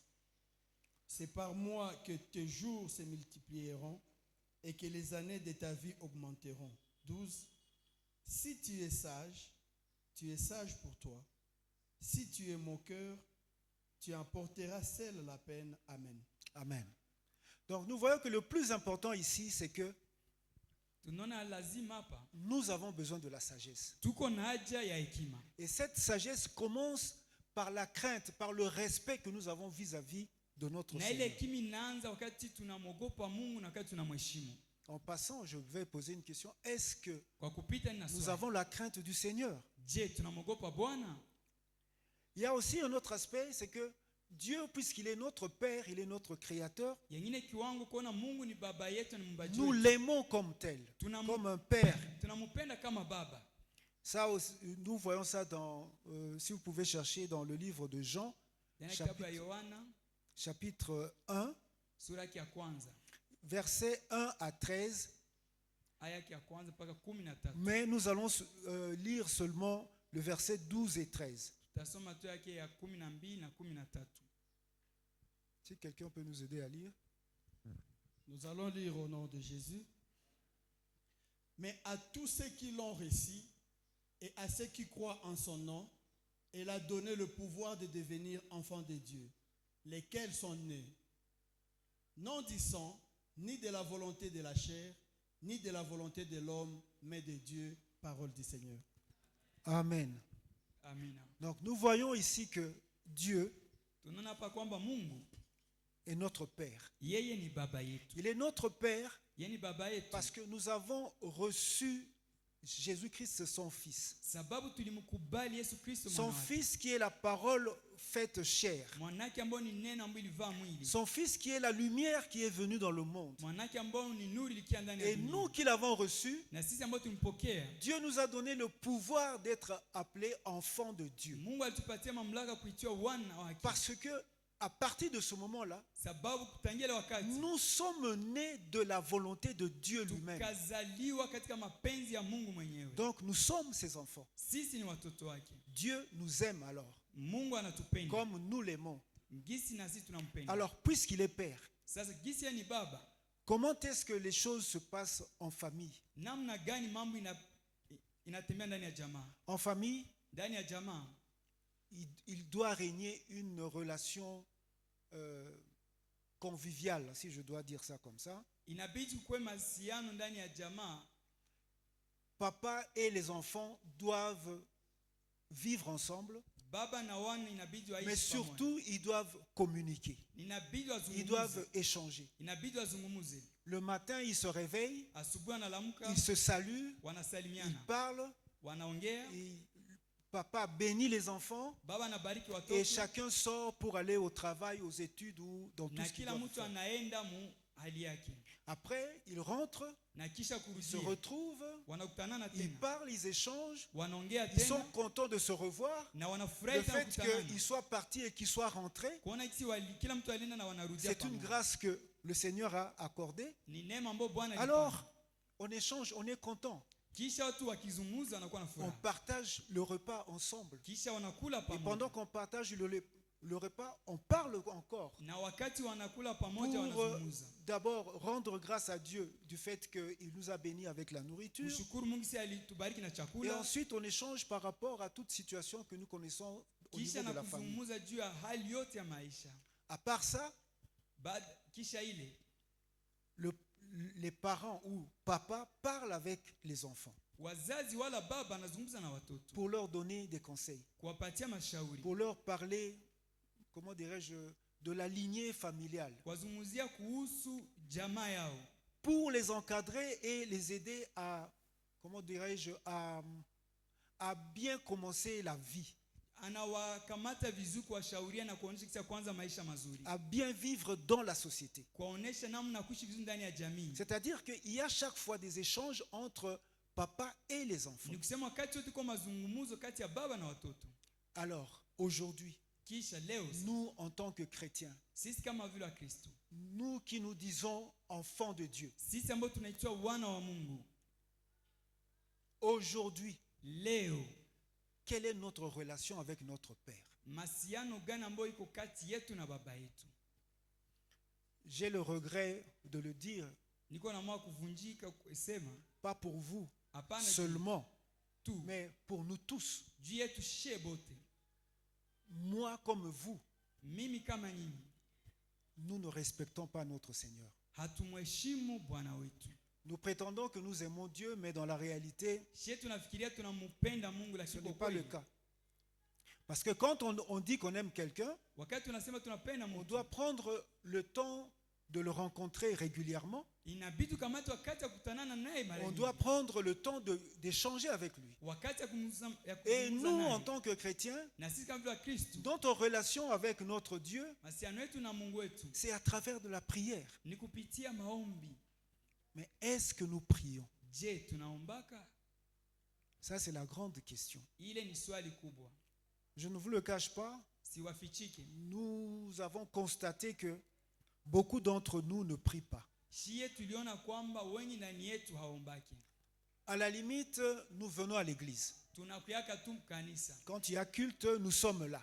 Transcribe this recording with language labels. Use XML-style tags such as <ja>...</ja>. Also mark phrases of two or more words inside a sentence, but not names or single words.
<fr>C'est par moi que tes jours se multiplieront et que les années de ta vie augmenteront. 12. Si tu es sage pour toi. Si tu es moqueur, tu emporteras seul la peine. Amen. Amen. Donc nous voyons que le plus important ici, c'est que</fr> <sw>Tunaona lazima hapa</sw> <fr>nous avons besoin de la sagesse.</fr> <sw>tuko na haja ya hekima.</sw> <fr>Et cette sagesse commence par la crainte, par le respect que nous avons vis-à-vis de notre</fr> <sw>Na ile</sw> <fr>Seigneur.</fr> <sw>hekima inaanza wakati tunamwogopa Mungu na wakati tunamheshimu.</sw> <fr>En passant, je vais poser une question. Est-ce que</fr> <sw>Kwa kupita nina</sw> <fr>nous</fr> <sw>swali.</sw> <fr>avons la crainte du Seigneur?</fr> <sw>Je, tunamwogopa Bwana?</sw> <fr>Il y a aussi un autre aspect, c'est que Dieu, puisqu'il est notre Père, il est notre Créateur,</fr> <sw>Yengine kiwango kuona Mungu ni baba yetu na mumbaji</sw> <fr>nous</fr> <sw>wetu.</sw> <fr>l'aimons comme tel, comme un Père.</fr> <sw>Tunampenda kama baba.</sw> <fr>Ça aussi, nous voyons ça dans, si vous pouvez chercher dans le livre de Jean,</fr> <sw>Ndani ya kitabu ya Yohana</sw> <fr>chapitre 1,</fr> <sw>sura yake ya kwanza</sw> <fr>versets 1 à 13.</fr> <sw>aya yake ya kwanza mpaka 13.</sw> <fr>Mais nous allons lire seulement le verset 12 et 13.</fr> <sw>Tutasoma tu yake ya 12 na 13.</sw> <fr>Si quelqu'un peut nous aider à lire. Nous allons lire au nom de Jésus. Mais à tous ceux qui l'ont reçu et à ceux qui croient en son nom, il a donné le pouvoir de devenir enfants de Dieu, lesquels sont nés, non du sang, ni de la volonté de la chair, ni de la volonté de l'homme, mais de Dieu, parole du Seigneur. Amen.</fr> <sw>Amina.</sw> <fr>Donc nous voyons ici que Dieu</fr> <sw>Tunaona hapa kwamba Mungu</sw> <fr>est notre Père.</fr> <sw>yeye ni baba yetu.</sw> <fr>Il est notre Père</fr> <sw>Yeye ni baba yetu</sw> <fr>parce que nous avons reçu Jésus-Christ, son Fils.</fr> <sw>sababu tulimkubali Yesu Kristo</sw> <fr>Son</fr> <sw>mwana wake.</sw> <fr>Fils qui est la parole faite chair.</fr> <sw>Mwanake ambao ni neno ambao ilivaa mwili.</sw> <fr>Son Fils qui est la lumière qui est venue dans le monde.</fr> <sw>Mwanake ambao ni nuru ilikia ndani ya</sw> <fr>Et</fr> <sw>dunia.</sw> <fr>nous qui l'avons reçu,</fr> <sw>Na sisi ambao tumpokea,</sw> <fr>Dieu nous a donné le pouvoir d'être appelés enfants de Dieu.</fr> <sw>Mungu alitupatia mamlaka kuitwa wana wake.</sw> <fr>Parce que à partir de ce moment-là,</fr> <sw>Sababu kutangia ile wakati</sw> <fr>nous sommes nés de la volonté de Dieu lui-même.</fr> <sw>tukazaliwa katika mapenzi ya Mungu mwenyewe.</sw> <fr>Donc nous sommes ses enfants.</fr> <sw>Sisi ni watoto wake.</sw> <fr>Dieu nous aime alors,</fr> <sw>Mungu anatupenda.</sw> <fr>comme nous l'aimons.</fr> <sw>Gisi na sisi tunampenda.</sw> <fr>Alors, puisqu'il est Père,</fr> <sw>Sasa gisi yeye ni baba,</sw> <fr>comment est-ce que les choses se passent en famille?</fr> <sw>namna gani mambo inatembea ndani ya jamaa?</sw> <fr>En famille,</fr> <sw>Ndani ya jamaa</sw> <fr>il doit régner une relation conviviale, si je dois dire ça comme ça.</fr> <sw>inabidi kuwe mahusiano ndani ya jamaa.</sw> <fr>Papa et les enfants doivent vivre ensemble.</fr> <sw>baba na wana inabidi waishi</sw> <fr>Mais</fr> <sw>pamoja.</sw> <fr>surtout, ils doivent communiquer.</fr> <sw>Inabidi</sw> <fr>Ils</fr> <sw>wazungumuze.</sw> <fr>doivent échanger.</fr> <sw>Inabidi wazungumuze.</sw> <fr>Le matin, ils se réveillent,</fr> <sw>Asubuhi wanalamuka,</sw> <fr>ils se saluent, ils</fr> <sw>wanasalimiana,</sw> <fr>parlent.</fr> <sw>wanaongea,</sw> <fr>Papa bénit les enfants</fr> <sw>baba anabariki</sw> <fr>et</fr> <sw>watoto,</sw> <fr>chacun sort pour aller au travail, aux études ou dans tout</fr> <sw>na</sw> <fr>ce qu'il</fr> <sw>kila</sw> <fr>doit</fr> <sw>mtu</sw> <fr>faire.</fr> <sw>anaenda mu hali yake.</sw> <fr>Après, ils rentrent,</fr> <sw>Na kisha</sw> <fr>ils se</fr> <sw>kurudia,</sw> <fr>retrouvent,</fr> <sw>wanakutanana</sw> <fr>ils</fr> <sw>tena,</sw> <fr>parlent, ils échangent.</fr> <sw>wanaongea</sw> <fr>Ils sont</fr> <sw>tena,</sw> <fr>contents de se revoir.</fr> <sw>na</sw> <fr>Le</fr> <sw>wanafurahi tena</sw> <fr>fait</fr> <sw>kukutanana.</sw> <fr>qu'ils soient partis et qu'ils soient rentrés,</fr> <sw>Kuona kisi kila mtu alienda na wanarudia</sw> <fr>c'est une</fr> <sw>pamoja.</sw> <fr>grâce que le Seigneur a accordée.</fr> <sw>Ni neema ambayo Bwana alipana.</sw> <fr>Alors, on échange, on est content.</fr> <sw>Kisha watu wakizungumza wanakuwa na</sw> <fr>On</fr> <sw>furaha.</sw> <fr>partage le repas ensemble.</fr> <sw>Kisha wanakula</sw> <fr>Et</fr> <sw>pamoja.</sw> <fr>pendant qu'on partage le repas, on parle encore</fr> <sw>Na wakati wanakula pamoja</sw> <fr>pour</fr> <sw>wanazungumza.</sw> <fr>d'abord rendre grâce à Dieu du fait qu'il nous a bénis avec la nourriture.</fr> <sw>Mshukuru Mungu si alitubariki na</sw> <fr>Et</fr> <sw>chakula.</sw> <fr>ensuite, on échange par rapport à toute situation que nous connaissons au</fr> <sw>Kisha</sw> <fr>niveau de</fr> <sw>na</sw> <fr>la famille.</fr> <sw>kuzungumza juu ya hali yote ya maisha.</sw> <fr>À part ça,</fr> <sw>Kisha ile</sw> <fr>les parents ou papa parlent avec les enfants</fr> <sw>wazazi wala baba anazungumza na watoto</sw> <fr>pour leur donner des conseils,</fr> <sw>kuwapatia mashauri,</sw> <fr>pour leur parler, comment dirais-je, de la lignée familiale,</fr> <sw>kuwazungumzia kuhusu jamaa yao,</sw> <fr>pour les encadrer et les aider à, comment dirais-je, à bien commencer la vie,</fr> <sw>anawakamata vizuri kuwashauria na kuonesha kisa kwanza maisha mazuri,</sw> <fr>à bien vivre dans la société.</fr> <sw>kuonesha namna kuishi vizuri ndani ya jamii.</sw> <fr>C'est-à-dire qu'il y a chaque fois des échanges entre papa et les enfants.</fr> <sw>Ni kusema wakati wote kwa mazungumzo kati ya baba na watoto.</sw> <fr>Alors, aujourd'hui,</fr> <sw>Kisha leo</sw> <fr>nous, en tant que chrétiens,</fr> <sw>sisi kama vile wa Kristo,</sw> <fr>nous qui nous disons enfants de Dieu,</fr> <sw>sisi ambao tunaitwa wana wa Mungu,</sw> <fr>aujourd'hui,</fr> <sw>leo</sw> <fr>quelle est notre relation avec notre Père?</fr> <sw>masiano gani ambayo iko kati yetu na baba yetu?</sw> <fr>J'ai le regret de le dire,</fr> <sw>Niko na moyo kuvunjika kusema</sw> <fr>pas pour vous</fr> <sw>hapana</sw> <fr>seulement,</fr> <sw>tu,</sw> <fr>mais pour nous tous.</fr> <sw>juu yetu shie bote.</sw> <fr>Moi comme vous,</fr> <sw>Mimi kama nyinyi</sw> <fr>nous ne respectons pas notre Seigneur.</fr> <sw>hatumheshimu Bwana wetu.</sw> <fr>Nous prétendons que nous aimons Dieu, mais dans la réalité,</fr> <sw>Shie tunafikiria tunampenda Mungu,</sw> <fr>ce</fr> <sw>lakini</sw> <fr>n'est</fr> <sw>kwa</sw> <fr>pas le</fr> <sw>kweli</sw> <fr>cas. Parce que quand on dit qu'on aime quelqu'un,</fr> <sw>wakati tunasema tunapenda</sw> <fr>on</fr> <sw>Mungu,</sw> <fr>doit prendre le temps de le rencontrer régulièrement.</fr> <sw>inabidi kamata wakati ya kukutanana naye mara</sw> <fr>On</fr> <sw>nyingi.</sw> <fr>doit prendre le temps d'échanger avec lui.</fr> <sw>Wakati ya</sw> <fr>Et</fr> <sw>kuzungumza</sw> <fr>nous, en</fr> <sw>naye.</sw> <fr>tant que chrétiens,</fr> <sw>Na sisi kama vile wa Kristo,</sw> <fr>notre relation avec notre Dieu,</fr> <sw>masiano yetu na Mungu wetu</sw> <fr>c'est à travers de la prière.</fr> <sw>ni kupitia maombi.</sw> <fr>Mais est-ce que nous prions?</fr> <sw>Je, tunaombaka?</sw> <fr>Ça, c'est la grande question.</fr> <sw>Ile ni swali kubwa.</sw> <fr>Je ne vous le cache pas,</fr> <sw>Siwafichike.</sw> <fr>nous avons constaté que beaucoup d'entre nous ne prient pas.</fr> <sw>Shie tuliona kwamba wengi ndani yetu haombaki.</sw> <fr>À la limite, nous venons à l'église.</fr> <sw>Tunakuyaka tu kanisa.</sw> <fr>Quand il y a culte, nous sommes là.</fr>